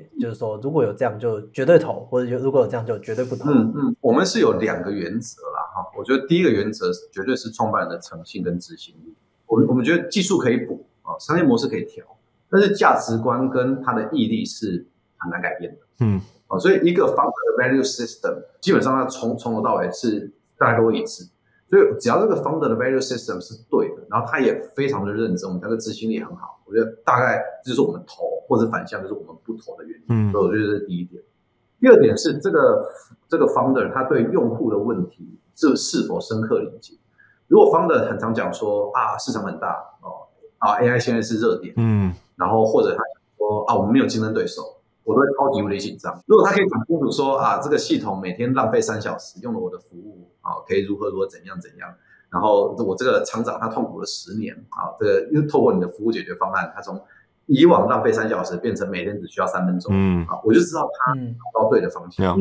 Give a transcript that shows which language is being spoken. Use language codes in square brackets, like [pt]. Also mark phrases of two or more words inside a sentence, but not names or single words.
[zh] 就是說，如果有這樣就絕對投，或者如果有這樣就絕對不投。我們是有2個原則啦哈。我覺得第一個原則絕對是創辦人的誠信跟執行力。我們覺得技術可以補， 商業模式可以調，但是價值觀跟他的毅力是很難改變的。所以一個 founder 的 [en] value system [zh] 基本上它從頭到尾是大家都一致。所以只要這個 founder 的 [en] value system [zh] 是對的，然後他也非常的認真，我們那個執行力很好，我覺得大概就是我們投或者反向就是我們不投的原因。所以我覺得这是第一點。第二點是這個 founder 他對用戶的問題是否深刻理解。如果 founder 很常講說市場很大AI 現在是熱點，然後或者他說我們沒有競爭對手，我都會超級無敵緊張。如果他可以講清楚說這個系統每天浪費3小時用了我的服務可以如何怎樣，然後我這個廠長他痛苦了10年這個又透過你的服務解決方案，他從以往浪費3小時变成每天只需要3分鐘，我就知道他找到對的方向。